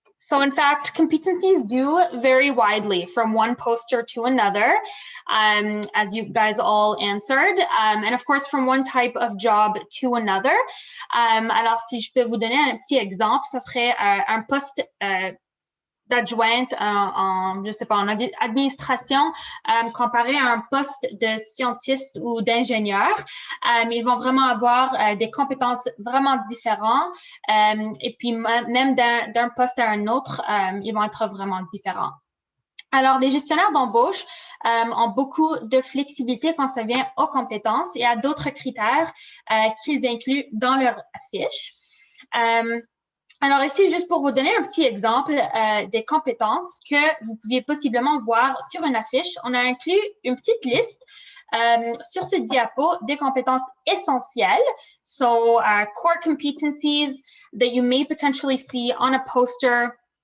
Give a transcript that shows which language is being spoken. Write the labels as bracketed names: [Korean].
[English] So in fact, competencies do vary widely from one poster to another, as you guys all answered, and of course from one type of job to another. [French] Alors si je peux vous donner un petit exemple, ça serait un poste d'adjointe je sais pas, en administration, comparé à un poste de scientiste ou d'ingénieur. Ils vont vraiment avoir des compétences vraiment différentes et puis même d'un poste à un autre, ils vont être vraiment différents. Alors, les gestionnaires d'embauche ont beaucoup de flexibilité quand ça vient aux compétences et à d'autres critères qu'ils incluent dans leur fiche. Alors ici, juste pour vous donner un petit exemple des compétences que vous pouviez possiblement voir sur une affiche, on a inclus une petite liste sur ce diapo des compétences essentielles. [English] So core competencies that you may potentially see on a poster.